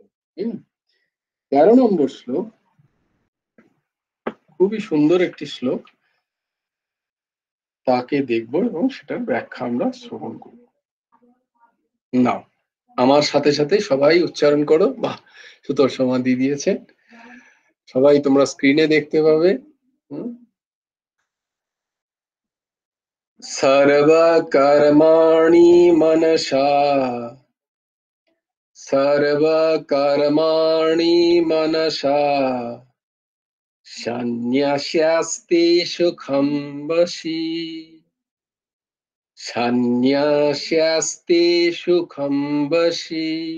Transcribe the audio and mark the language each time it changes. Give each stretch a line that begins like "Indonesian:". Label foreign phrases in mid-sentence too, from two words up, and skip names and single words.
Bangla: 13 নম্বর শ্লোক খুবই সুন্দর একটি শ্লোক, তাকে দেখব এবং সেটার ব্যাখ্যা আমরা শ্রবণ করব। নাও, আমার সাথে সাথে সবাই উচ্চারণ করো। বাহ, সুতোর সমাধি দিয়েছে, সবাই তোমরা স্ক্রিনে দেখতে পাবে।
Sanskrit: सर्वकर्माणि मनसा, सर्वकर्माणि मनसा सन्न्यस्यास्ते सुखं वशी, सन्न्यस्यास्ते सुखं वशी।